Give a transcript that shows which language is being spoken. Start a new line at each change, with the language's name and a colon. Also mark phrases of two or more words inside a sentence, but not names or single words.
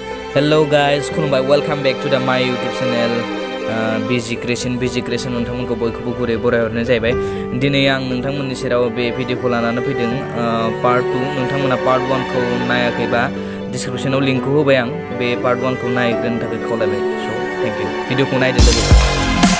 English: Hello guys, खुलुमबाय welcome back to my YouTube channel BG Creation
Bodo: नोंथांमोनखौ बयखौबो गुरै बरायहरनाय जाहैबाय। दिनै आं नोंथांमोननि सेराव बे भिडिअखौ लानानै फैदों पार्ट 2। नोंथांमोना पार्ट 1 खौ नायाखैबा डिसक्रिप्शनाव लिंकखौ होबाय आं। बे पार्ट 1 खौ नायग्रोनो थाखाय खावलायबाय। स'
English: thank you.
Bodo: भिडिअखौ नायदो लोगोसे।